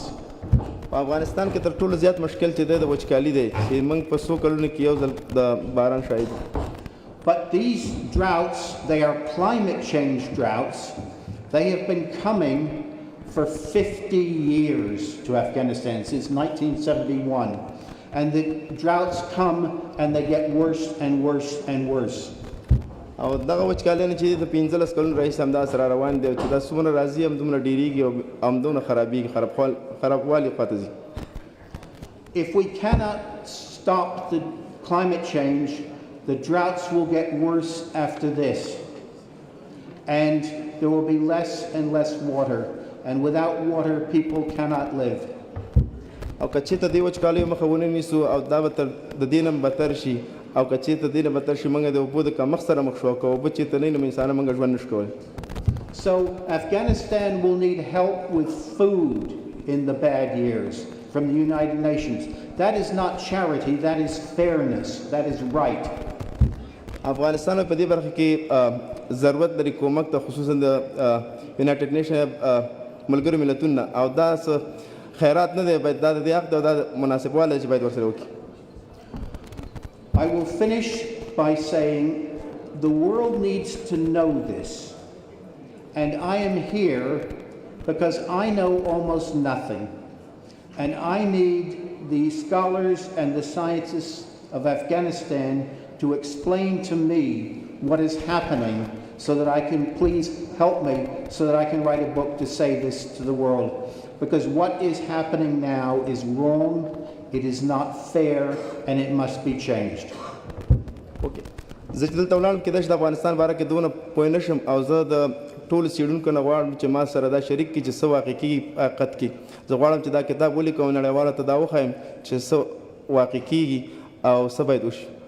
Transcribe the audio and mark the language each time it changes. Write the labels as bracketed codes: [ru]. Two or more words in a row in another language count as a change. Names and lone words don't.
[ps] په افغانستان کې تر ټولو زیات مشکل چې دی د وچکالي دی چې موږ په څو کلونو کې یو ځل د باران شاهد [en] But these droughts, they are climate change droughts. They have been coming for 50 years to Afghanistan, since 1971. And the droughts come and they get worse and worse and worse. [ps] او دغه وچکالي چې د 15 کلونو راهیسې همداسې را روان دی چې دا څومره راځي همدومره ډېرېږي او همدومره خرابېږي خرابوالي خواته ځي [en] If we cannot stop the climate change, the droughts will get worse after this. and there will be less and less water. And without water, people cannot live. [ps] او که چېرته دې وچکالیو مخه ونه نیسو او دا به د دې نه بدتر شي او که چېرته دې نه بدتر شي موږ د اوبو د کمښت سره مخ شو که اوبه چېرته نه وي نو انسانان موږ ژوند نشو کولی. [en] So Afghanistan will need help with food in the bad years from the United Nations. That is not charity, that is fairness, that is right. [ps] افغانستان په دې برخه کې ضرورت لري کومک ته خصوصا د [en] United Nation [ps] ملګرو ملتونو او دا خیرات نه دی باید دا د دې حق دی او دا مناسب والی چې باید ورسره وکړي. [en] I will finish by saying the world needs to know this, and I am here because I know almost nothing, and I need the scholars and the scientists of Afghanistan to explain to me what is happening so that I can, please help me, so that I can write a book to say this to the world. Because what is happening now is wrong, it is not fair, and it must be changed. Okay. [ps] زه چې دلته ولاړم کېدای شي د افغانستان باره کې دونه پوه نه شم او زه د ټولو څېړونکو نه غواړم چې ما سره دا شریک کړي چې څه واقع کېږي په حقیقت کې. زه غواړم چې دا کتاب ولیکم او نړیوالو ته دا وښایم چې څه واقع کېږي او څه باید وشي.